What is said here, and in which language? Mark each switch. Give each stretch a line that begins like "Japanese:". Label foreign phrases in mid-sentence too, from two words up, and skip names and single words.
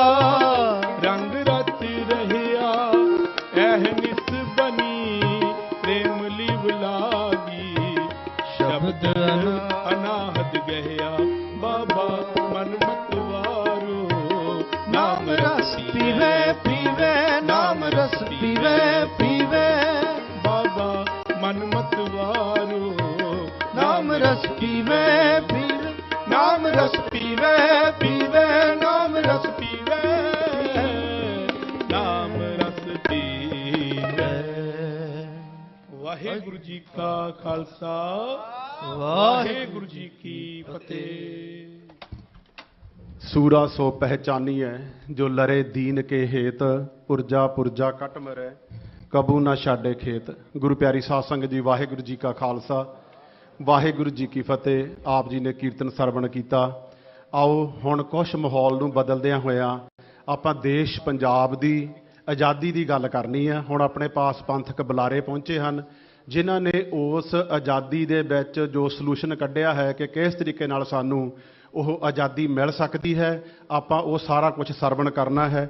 Punjabi: ਰੰਗ ਰਚ ਰਹਿਆ। ਏਹ ਨਿਸ ਬਨੀ ਪ੍ਰੇਮ ਲਿਵ ਲਾਗੀ, शब्द ਅਨਾਹਤ ਗਇਆ ਬਾਬਾ। ਮਨ ਮਤ ਵਾਰੋ ਨਾਮ ਰਸ ਪੀਵੇ ਪੀਵੇ, ਨਾਮ ਰਸ ਪੀਵੇ ਪੀਵੇ ਬਾਬਾ। ਮਨ ਮਤ ਵਾਰੋ ਨਾਮ ਰਸ ਪੀਵੇ ਪੀਵੇ, ਨਾਮ ਰਸ ਪੀਵੇ ਪੀਵੇ, ਨਾਮ ਰਸ ਪੀਵੇ ਨਾਮ ਰਸ ਪੀਵੇ। ਵਾਹਿਗੁਰੂ ਜੀ ਕਾ ਖ਼ਾਲਸਾ, ਵਾਹਿਗੁਰੂ ਜੀ ਕੀ ਫ਼ਤਹਿ। ਸੂਰਾ ਸੋ ਪਹਿਚਾਨੀਐ, ਜੋ ਲਰੇ ਦੀਨ ਕੇ ਹੇਤ। ਪੁਰਜਾ ਪੁਰਜਾ ਕਟ ਮਰੈ, ਕਬੂ ਨਾ ਛਾਡੇ ਖੇਤ। ਗੁਰੂ ਪਿਆਰੀ ਸਾਧ ਸੰਗਤ ਜੀ, ਵਾਹਿਗੁਰੂ ਜੀ ਕਾ ਖ਼ਾਲਸਾ, ਵਾਹਿਗੁਰੂ ਜੀ ਕੀ ਫ਼ਤਹਿ। ਆਪ ਜੀ ਨੇ ਕੀਰਤਨ ਸਰਵਣ ਕੀਤਾ। ਆਓ ਹੁਣ ਕੁਛ ਮਾਹੌਲ ਨੂੰ ਬਦਲਦਿਆਂ ਹੋਇਆਂ ਆਪਾਂ ਦੇਸ਼ ਪੰਜਾਬ ਦੀ ਆਜ਼ਾਦੀ ਦੀ ਗੱਲ ਕਰਨੀ ਹੈ। ਹੁਣ ਆਪਣੇ ਪਾਸ ਪੰਥਕ ਬੁਲਾਰੇ ਪਹੁੰਚੇ ਹਨ, ਜਿਨ੍ਹਾਂ ਨੇ ਉਸ ਆਜ਼ਾਦੀ ਦੇ ਵਿੱਚ ਜੋ ਸੋਲੂਸ਼ਨ ਕੱਢਿਆ ਹੈ ਕਿ ਕਿਸ ਤਰੀਕੇ ਨਾਲ ਸਾਨੂੰ ਉਹ ਆਜ਼ਾਦੀ ਮਿਲ ਸਕਦੀ ਹੈ, ਆਪਾਂ ਉਹ ਸਾਰਾ ਕੁਝ ਸਰਵਣ ਕਰਨਾ ਹੈ।